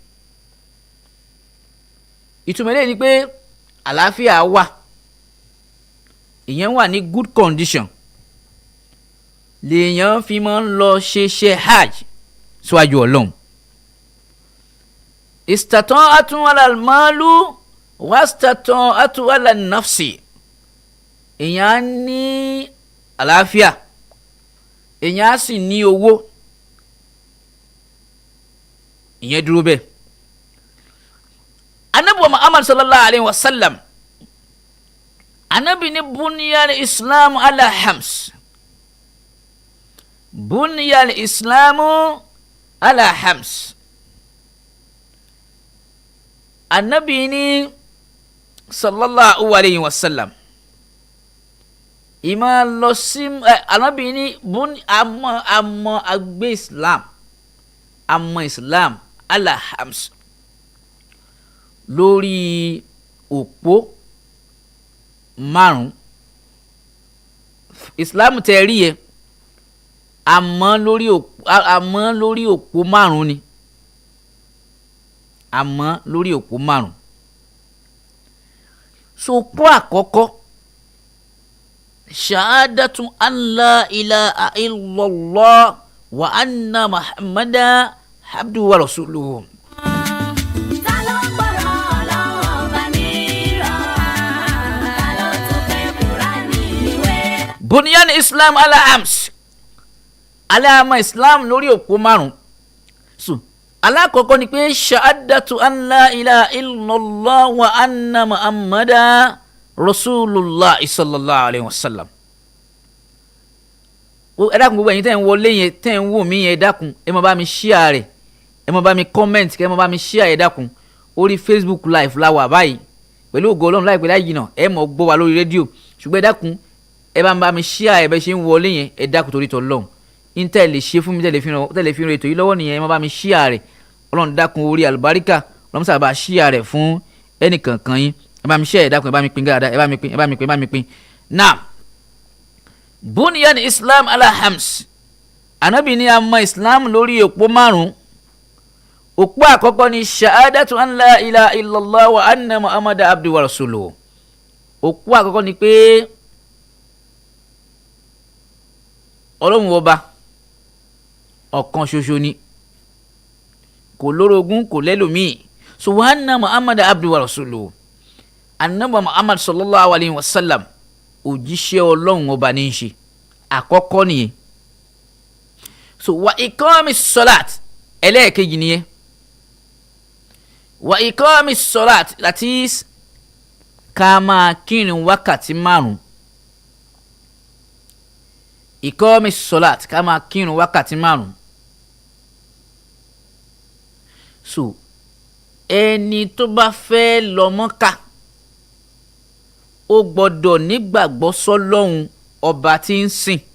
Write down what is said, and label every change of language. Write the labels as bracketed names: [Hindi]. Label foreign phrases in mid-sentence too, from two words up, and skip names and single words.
[Yoruba] ìtumọ̀ eléyìí ni pé àlàáfíà wà ìyẹn wà ní [English] good condition [Yoruba] lèèyàn fi máa ń lọ ṣe hajj síwájú Ọlọ́run [Arabic] استطاعة على المال واستطاعة على النفس [Yoruba] èèyàn á ní àlàáfíà èèyàn á sì ní owó ìyẹn dúró bẹ́ẹ̀ anabi [Arabic] Muhammad صلى الله عليه وسلم [Yoruba] anabi ní [Arabic] بني الإسلام على خمس بني الإسلام على خمس [Yoruba] anabi ní [Arabic] صلى الله عليه وسلم [Yoruba] ìmọ̀ lọ sí Ànábì ní àmọ́ àgbé [Arabic] الإسلام على خمس [Yoruba] lórí òpó márùn Islam tẹ́ rí yẹ àmọ́ lórí òpó márùn ni àmọ́ lórí òpó márùn. Sopó àkọ́kọ́ [Arabic] شهادة أن لا إله إلا الله وأن محمدا عبده ورسوله. بني الإسلام على خمس alama Islam [Yoruba] lórí òpó márùn. So alákọ̀ọ́kọ́ ni pé [Arabic] شهادة أن لا إله إلا الله وأن محمدا رسول الله صلى الله عليه وسلم. [Yoruba] Ẹ dákun gbogbo ẹ̀yin tẹ́ ń wọlé yẹn tẹ́ ń wò mí yẹn ẹ dákun ẹ máa bá mi share rẹ̀ ẹ máa bá mi comment kẹ́ ẹ máa bá mi share ẹ dákun orí Facebook live la wà báyìí pẹ̀lú ògo Ọlọ́run láìpẹ́ láì jìnnà ẹ mọ̀ gbọ́ wa lórí rédíò ṣùgbọ́n ẹ dákun ẹ bá mi share ẹ bẹ́ ṣe ń wọlé yẹn ẹ dákun torí t'Ọlọ́run intel lè ṣe fún mi tẹ́lẹ̀ fi ràn ètò yìí lọ́wọ́ nìyẹn ẹ máa bá mi share rẹ̀ Ọlọ́run dákun orí àlùbáríkà Ọlọ́run sábà share rẹ̀ fún ẹnìkankan yín ẹ bá mi share ẹ dákun ẹ bá mi pín dáadáa ẹ bá mi pín. Now [Arabic] بني الإسلام على خمس [Yoruba] Ànábì ní àmọ́ Islam lórí òpó márùn. Òpó àkọ́kọ́ ni [Arabic] شهادة أن لا إله إلا الله وأن محمدا عبده ورسوله. [Yoruba] Òpó àkọ́kọ́ ni pé Ọlọ́run ọba ọ̀kan ṣoṣo ni kò lórogún kò lẹ́lòmíì. So [Arabic] وأن محمدا عبده ورسوله [Yoruba] Ànábì Muhammad [Arabic] صلى الله عليه وسلم [Yoruba] òjíṣẹ́ Ọlọ́run ọba ní í ṣe àkọ́kọ́ nìyẹn. So [Arabic] وإقام الصلاة [Yoruba] ẹlẹ́ẹ̀kejì nìyẹn. [Arabic] وإقام الصلاة [English] that is [Yoruba] ká máa kírun wákàtí márùn. [Arabic] إقام الصلاة [Yoruba] ká máa kírun wákàtí márùn. So ẹni tó bá fẹ́ lọ Mọ́kà ó gbọ́dọ̀ nígbàgbọ́ sọ́lọ́hun ọba tí ń sìn.